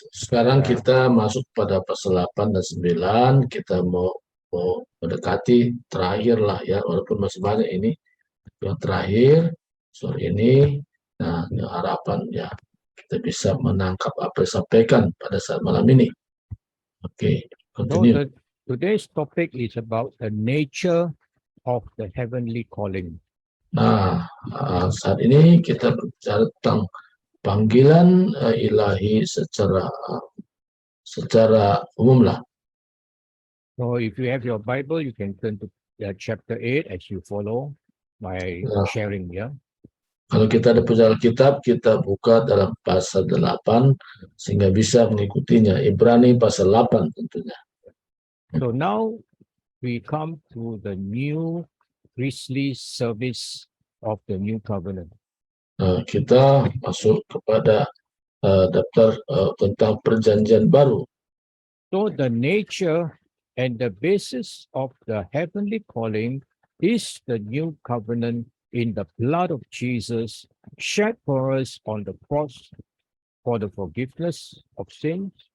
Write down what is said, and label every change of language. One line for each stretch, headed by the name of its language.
Indonesian: Sekarang kita masuk pada pasal 8 dan 9. Kita mau mendekati terakhir lah ya, walaupun masih banyak ini. Yang terakhir sore ini. Nah, harapan ya kita bisa menangkap apa yang disampaikan pada saat malam ini.
English: Oke, continue. Today's topic is about the nature of the heavenly calling.
Indonesian: Nah, saat ini kita bicara tentang panggilan ilahi secara umum lah.
English: So if you have your Bible, you can turn to chapter 8 as you follow my sharing. Yeah.
Indonesian: Kalau kita ada punya Alkitab, kita buka dalam pasal 8 sehingga bisa mengikutinya. Ibrani pasal 8 tentunya.
English: So now we come to the new priestly service of the new covenant.
Indonesian: Kita masuk kepada daftar tentang perjanjian baru.
English: So the nature and the basis of the heavenly calling is the new covenant in the blood of Jesus shed for us on the cross for the forgiveness of sins.